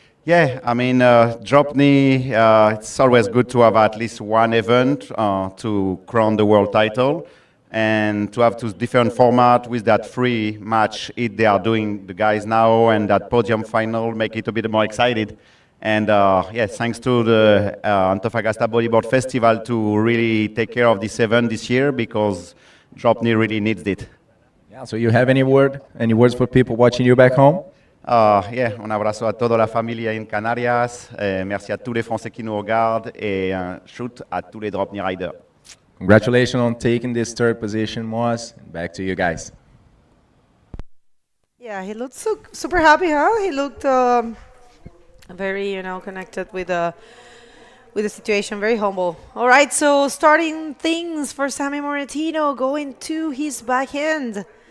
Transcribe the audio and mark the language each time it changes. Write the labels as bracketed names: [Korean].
[English] Yeah, drop knee, it's always good to have at least one event to crown the world title, and to have 2 different formats with that free match they are doing, the guys now, and that podium final make it a bit more excited. And yeah, thanks to the Antofagasta Bodyboard Festival to really take care of this event this year, because drop knee really needs it. Yeah, so you have any words for people watching you back home? [French] Yeah, [Spanish] un abrazo a toda la familia en Canarias, [French] merci à tous les Français qui nous regardent, et un shoot à tous les drop knee riders. [English] Congratulations on taking this 3rd position, Moaz. Back to you guys. Yeah, he looked super happy, huh? He looked very, connected with the situation, very humble. All right, so starting things for Sammy Moratino, going to his backhand.